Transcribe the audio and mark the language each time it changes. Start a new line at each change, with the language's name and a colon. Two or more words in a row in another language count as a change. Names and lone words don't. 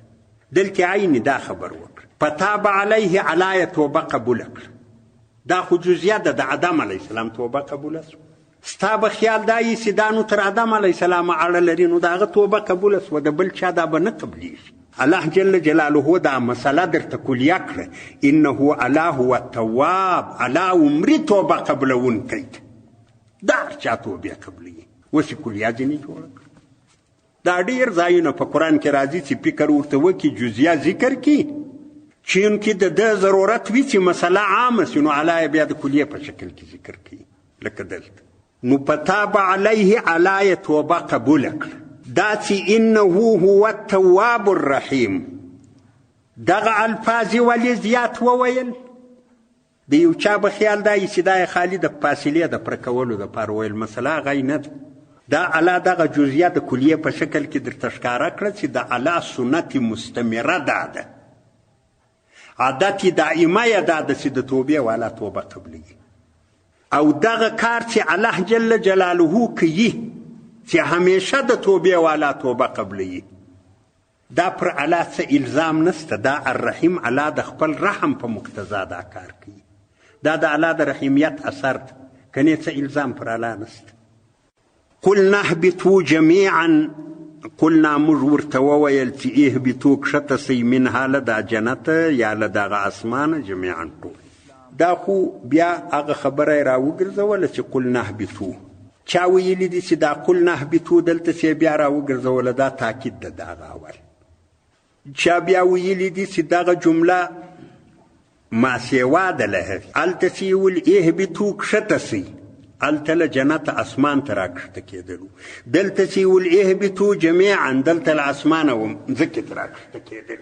Pashto: دلته عین دا خبر وکړه،
Arabic: فتاب علیه،
Pashto: الله یې توبه قبوله کړه. دا خو جزیه ده د آدم
Arabic: علیه السلام
Pashto: توبه قبوله سوه. ستا به خیال دا یي چې دا نو تر آدم
Arabic: علیه السلام
Pashto: اړه لري، نو د هغه توبه قبوله سوه، د بل چا دا به نه قبلیږي. الله
Arabic: جل جلاله
Pashto: دا مسله درته کلیه کړه،
Arabic: انه الله هو التواب،
Pashto: الله عمري توبه قبلونکی ده، دا هر چا توبې قبلوي. اوس یې کلیه ځینې جوړه کړه. دا ډېر ځایونه په قرآن کې راځي چې فکر ورته وکړي، جزیه ذکر کړي، چونکې د ده ضرورت وي چې مسله عامه سي، نو الله یې بیا د کلیې په شکل کې ذکر کوي لکه دلته. نو
Arabic: فتاب علیه،
Pashto: الله یې توبه قبوله کړه. دا چې
Arabic: انه هو التواب الرحیم،
Pashto: دغه الفاظ ولې زیات وویل؟ د یو چا به خیال دا یي چې دا یې خالي د فاصلې د پوره کولو دپاره ویل، مسله هغه نه ده. دا الله دغه جزیه د کلیې په شکل کې درته ښکاره کړه چې د الله سنت مستمره دا ده، عادت دائمه یې دا ده چې د توبې والا توبه قبلوي. او دغه کار چې الله
Arabic: جل جلاله
Pashto: کوي چې همیشه د توبې والا توبه قبلوي، دا پر الله څه الزام نسته، دا الرحیم الله د خپل رحم په مقتضا دا کار کوي. دا د الله د رحیمیت اثر ده، کنې څه الزام پر الله نسته.
Arabic: قلنا اهبطوا جمیعا،
Pashto: قلنا موږ ورته وویل چې اهبطوا کښته سئ منها له دا جنت یا له دغه اسمانه جمیعا ټول. دا خو بیا هغه خبره یې راوګرځوله چې
Arabic: قلنا اهبطوا.
Pashto: چا ویلي دي چې دا
Arabic: قلنا اهبطوا
Pashto: دلته چې بیا راوګرځوله، دا تاکید ده د هغه اول. چا بیا ویلي دي چې دغه جمله ماسیوا ده له هغې، هلته چې یې ویل اهبطوا کښته سئ، هلته له جنت اسمان ته راکښته کېدلو. دلته چې ویل اهبطوا جمیعا، دلته له اسمانه مځکې ته راکښته کېدلو.